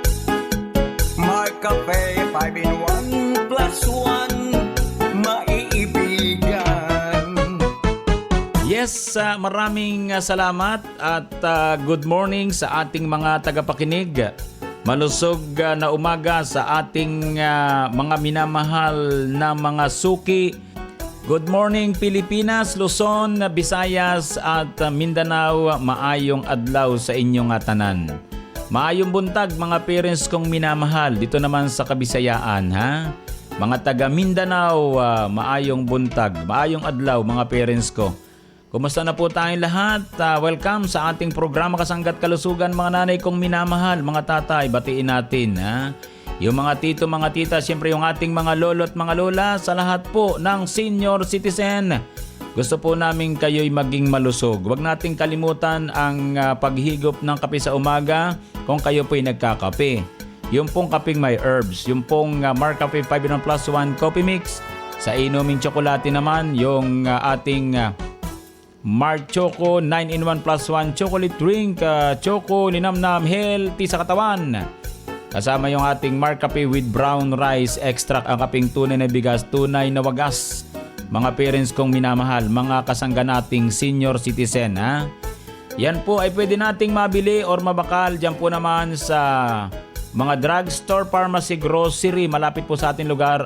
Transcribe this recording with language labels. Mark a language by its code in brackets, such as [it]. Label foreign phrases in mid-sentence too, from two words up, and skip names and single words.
[tl] Mark Cafe 5-in-1 plus 1, maiibigan. Yes, maraming salamat at [en] good morning [tl] sa ating mga tagapakinig. Malusog na umaga sa ating mga minamahal na mga suki. [en] Good morning Pilipinas, Luzon, Visayas at Mindanao. [ceb] Maayong adlaw sa inyong tanan. Maayong buntag mga parents [tl] kong minamahal dito naman sa Kabisayaan, [ceb] ha? Mga taga Mindanao, maayong buntag, maayong adlaw mga parents ko. [tl] Kumusta na po tayong lahat? Welcome sa ating programa Kasangga at Kalusugan mga nanay kong minamahal, mga tatay, batiin natin, ha? Yung mga tito, mga tita, siyempre yung ating mga lolo at mga lola, sa lahat po ng [en] senior citizen. [tl] Gusto po namin kayo'y maging malusog. Huwag nating kalimutan ang paghigop ng kape sa umaga kung kayo po'y nagkakape. Yung pong kapeng may herbs, yung pong Mark Cafe 5-in-1 plus 1 coffee mix. Sa inuming tsokolate naman, yung ating Mark Choco 9-in-1 plus 1 chocolate drink, Choco Ninamnam healthy sa katawan. Kasama yung ating Mark Cafe with brown rice extract, ang kaping tunay na bigas, tunay na wagas. Mga parents kong minamahal, mga kasangga nating [en] senior citizen, [tl] ha? Yan po ay pwede nating mabili or mabakal dyan po naman sa mga drugstore, pharmacy, grocery, malapit po sa ating lugar.